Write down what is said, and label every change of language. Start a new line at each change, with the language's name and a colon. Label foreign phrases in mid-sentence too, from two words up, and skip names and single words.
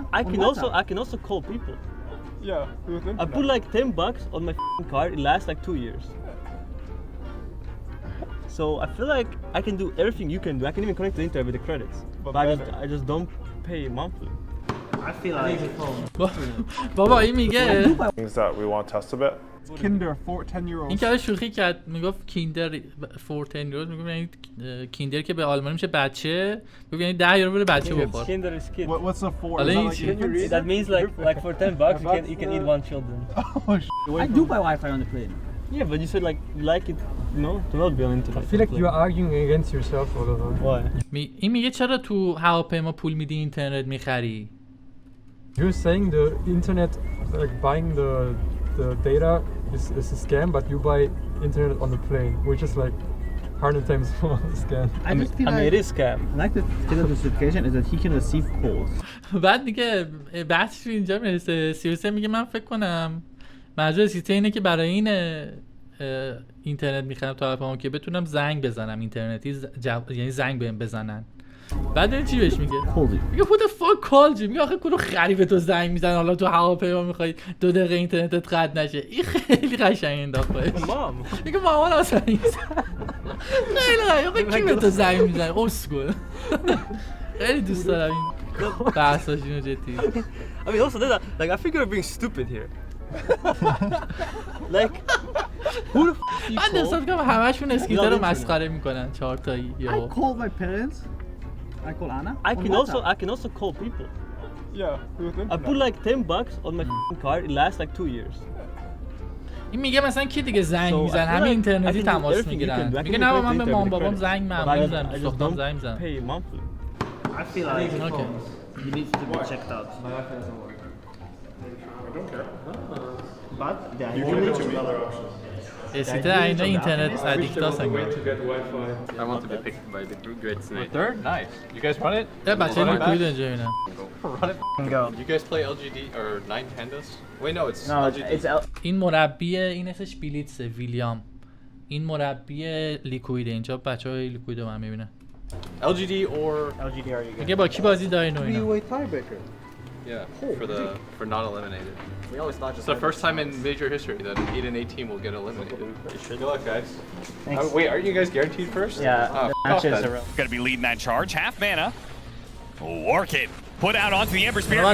English: I can also call people. Yeah, with internet. I put like $10 on my card. It lasts like 2 years. So I feel like I can do everything you can do. I can even connect to the internet with the credits. But I just don't pay monthly. I feel like
Persian: بابا این میگه
English: things that we want to test a bit. Kinder 10-year-olds.
Persian: این که شوخی کرد، میگفت کیندر 14-year-old، میگفت یعنی کیندر که به آلمانی میشه بچه، میگفت یعنی 10 یورو بچه بخور.
English: Kinder is kid. What's a 4? That means like for $10 you can eat 1 children. Oh shit. I do buy Wi-Fi on the plane. Yeah, but you said like you like it, to not be on internet. I feel like you're arguing against yourself all the time. Why?
Persian: این میگه چرا تو هواپیما پول میدی اینترنت میخری؟
English: You're saying the internet, like buying the data is a scam, but you buy internet on the plane, which is like 100 times more scam. I mean, it is scam. Like the killer justification is that he can receive calls.
Persian: بعد دیگه بحثش اینجا میرسه. سیروسه میگه من فکر کنم منظور سیته اینه که برای این اینترنت میخرم تا هواپیما که بتونم زنگ بزنم اینترنتی، یعنی زنگ بهم بزنن. بعد این چی بهش میگه؟ میگه
English: who the fuck called you؟
Persian: میگه آخه کدوم خریب تو زنگ میزنه حالا تو هواپیما میخوای 2 دقیقه اینترنتت قطع نشه. این خیلی قشنگ انداخت بهش. میگه مامان اصلا این خیلی قشنگ. کی به تو زنگ میزنه؟ اسکول. خیلی دوست دارم این بحثاش اینو جدی.
English: I mean, also that, like, I think you're being stupid here. Like, who the f do you
Persian: من احساس کنم همشون اسکیتر رو مسخره میکنن 4 تایی.
English: I call my parents. I call Anna. I can also call people. Yeah, with internet. I put like $10 on my card. It lasts like 2 years.
Persian: این میگه مثلا کی دیگه زنگ میزنه؟ همین اینترنتی تماس میگیرن. میگه نه من به مام بابام زنگ میزنم، دخترم زنگ میزنم.
English: Pay monthly. I feel like he needs to be checked out. I don't care. But the You can idea do is other options.
Persian: اسیته اینا
English: internet addict
Persian: هستن.
English: I want to be picked by the great snake. Third? Nice. You guys run it?
Persian: بچه لیکوید اینجا اینا.
English: Run it. Go. You guys play LGD or 9 pandas? Wait, no, it's No, LGD. it's
Persian: این مربی این اسمش بیلیتسه، ویلیام. این مربی لیکویده. اینجا بچهای لیکوید رو من میبینه.
English: LGD or LGD are you
Persian: میگه با کی بازی دارین و اینا.
English: Three-way tiebreaker. Yeah, for not eliminated. We always thought It's the first time in major history that an 8-8 team will get eliminated. Good luck, guys. Thanks. Wait, aren't you guys guaranteed first? Yeah, Oh, the matches then. are real. Gonna be leading that charge. Half mana. Work it. Put out onto the Ember Spirit.